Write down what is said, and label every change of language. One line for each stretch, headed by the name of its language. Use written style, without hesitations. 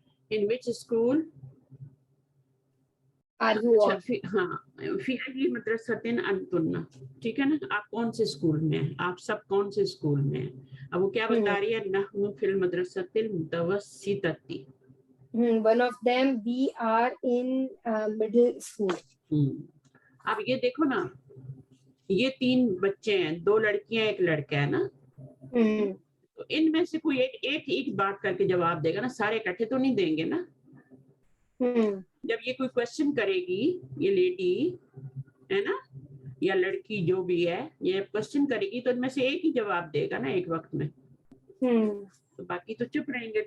English: in which school are you all.
Urdu: ہاں,
Arabic: فی ای مدرسۃ انتن,
Urdu: ٹھیک ہے نا, آپ کون سے اسکول میں ہیں, آپ سب کون سے اسکول میں ہیں. اب وہ کیا بتا رہی ہے,
Arabic: نحن فی المدرسۃ المتوسطۃ,
English: one of them we are in middle school.
Urdu: اب یہ دیکھو نا, یہ 3 بچے ہیں, 2 لڑکیاں 1 لڑکا ہے نا, تو ان میں سے کوئی ایک بات کر کے جواب دے گا نا, سارے اکٹھے تو نہیں دیں گے نا. جب یہ کوئی کوشچن کرے گی, یہ لیڈی ہے نا یا لڑکی جو بھی ہے, یہ کوشچن کرے گی تو ان میں سے ایک ہی جواب دے گا نا ایک وقت میں, تو باقی تو چپ رہیں گے.